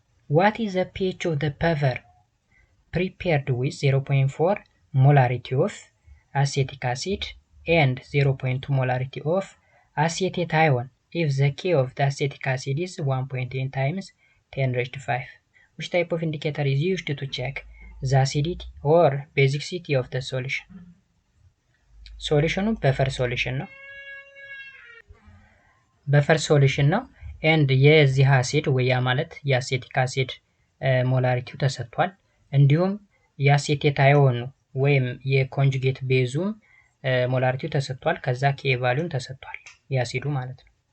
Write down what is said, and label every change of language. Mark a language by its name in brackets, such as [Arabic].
[English] What is the pH of the paper prepared with 0.4 molarity of acetic acid and 0.2 molarity of acetate ion if the K of the acetic acid is 1.8 times 10 raised to 5? Which type of indicator is used to check the acidity or basicity of the solution? [Amharic] Solution buffer solution ነው። በፈር ሶሉሽን ነው። ኤንድ የዚህ አሲድ ወያ ማለት የአሴቲክ አሲድ ሞላሪቲው ተሰጥቷል። እንዲሁም የአሴቴት አዮኑ ወይም የኮንጁጌት ቤዙም ሞላሪቲው ተሰጥቷል። ከዛ ኬ ቫልዩም ተሰጥቷል የአሲዱ ማለት ነው።